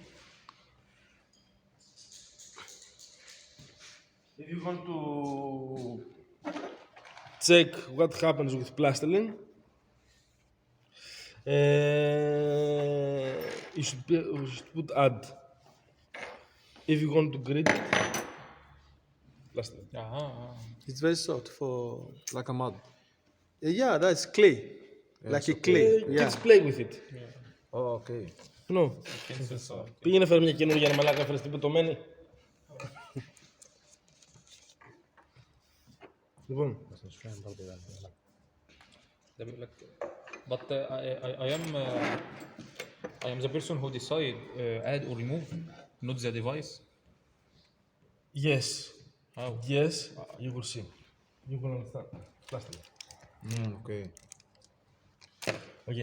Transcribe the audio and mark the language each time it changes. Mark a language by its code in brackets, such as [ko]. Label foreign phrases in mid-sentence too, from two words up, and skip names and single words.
[en] If you want to check what happens with plastilin, you should put add. If you want to grit plastilin. It's very soft for. Like a mud. Yeah, that's clay. Like a clay. Yeah. Kids play with it. Oh, okay. No. [el] Πήγαινε φέρε μια καινούργια να μαλάκα φέρες την πετωμένη. Λοιπόν, [ar] ده بيقول لك [en] but I am the person who decide add or remove, not the device. yes, How? yes, you will see. You will understand. Plastic. Okay. Okay.